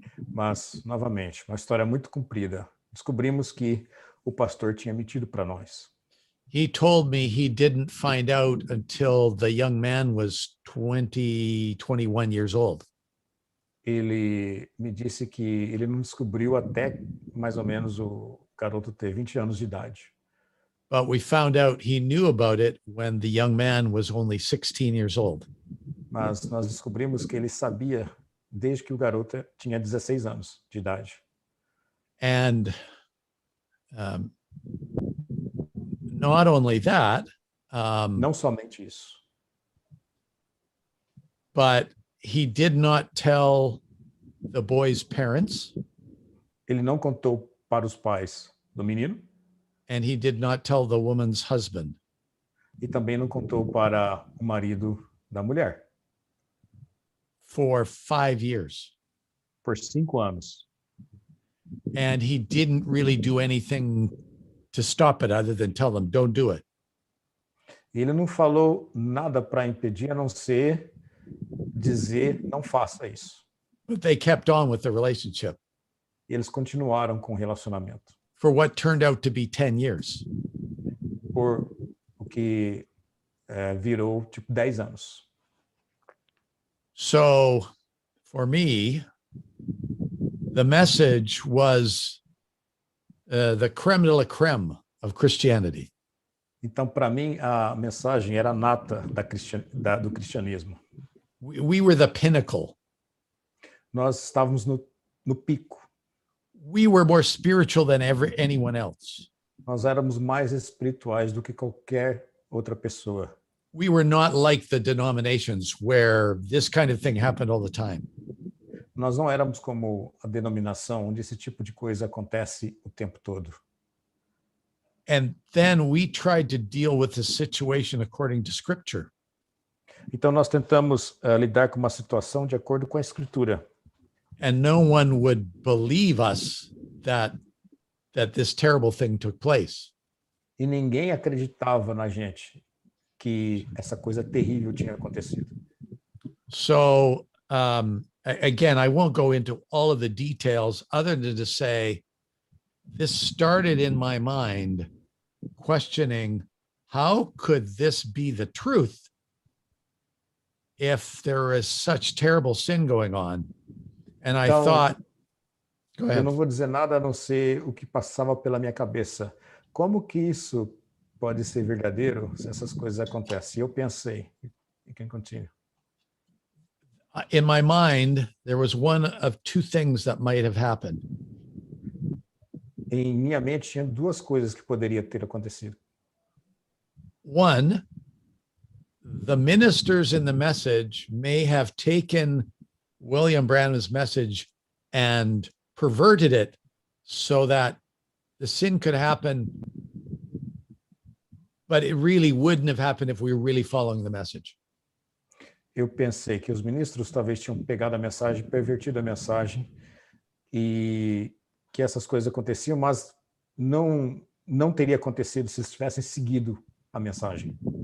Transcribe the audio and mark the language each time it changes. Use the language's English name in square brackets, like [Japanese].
[Portuguese] Mas, novamente, uma história muito comprida. Descobrimos que o pastor tinha mentido para nós. [English] He told me he didn't find out until the young man was 21 years old. [Portuguese] Ele me disse que ele não descobriu até mais ou menos o garoto ter 20 anos de idade. [English] But we found out he knew about it when the young man was only 16 years old. [Portuguese] Mas nós descobrimos que ele sabia desde que o garoto tinha 16 anos de idade. [English] And not only that, [Portuguese] não somente isso, [English] but he did not tell the boy's parents. [Portuguese] Ele não contou para os pais do menino. [English] And he did not tell the woman's husband. [Portuguese] E também não contou para o marido da mulher. [English] For 5 years. [Portuguese] Por 5 anos. [English] And he didn't really do anything to stop it other than tell them, don't do it. [Portuguese] Ele não falou nada para impedir, a não ser dizer, não faça isso. [English] But they kept on with the relationship. [Portuguese] E eles continuaram com o relacionamento. [English] For what turned out to be 10 years. [Portuguese] Por o que virou tipo 10 anos. [English] So for me, the message was the creme de la creme of Christianity. [Portuguese] Então, para mim, a mensagem era a nata do cristianismo. [English] We were the pinnacle. [Portuguese] Nós estávamos no pico. [English] We were more spiritual than anyone else. [Portuguese] Nós éramos mais espirituais do que qualquer outra pessoa. [English] We were not like the denominations where this kind of thing happened all the time. [Portuguese] Nós não éramos como a denominação onde esse tipo de coisa acontece o tempo todo. [English] And then we tried to deal with the situation according to Scripture. [Portuguese] Então nós tentamos lidar com uma situação de acordo com a Escritura. [English] And no one would believe us that this terrible thing took place. [Portuguese] E ninguém acreditava na gente que essa coisa terrível tinha acontecido. [English] So again, I won't go into all of the details other than to say this started in my mind questioning how could this be the truth if there is such terrible sin going on? And I [Portuguese] Então, [English] thought, go [Portuguese] eu [English] ahead. [Portuguese] não vou dizer nada a não ser o que passava pela minha cabeça. Como que isso pode ser verdadeiro se essas coisas acontecem? Eu pensei. [English] You can continue. In my mind, there was one of two things that might have happened. [Portuguese] Em minha mente tinha duas coisas que poderia ter acontecido. [English] One, the ministers in the message may have taken William Branham's message and perverted it so that the sin could happen, but it really wouldn't have happened if we were really following the message. [Portuguese] Eu pensei que os ministros talvez tinham pegado a mensagem, pervertido a mensagem e que essas coisas aconteciam, mas não teria acontecido se eles tivessem seguido a mensagem.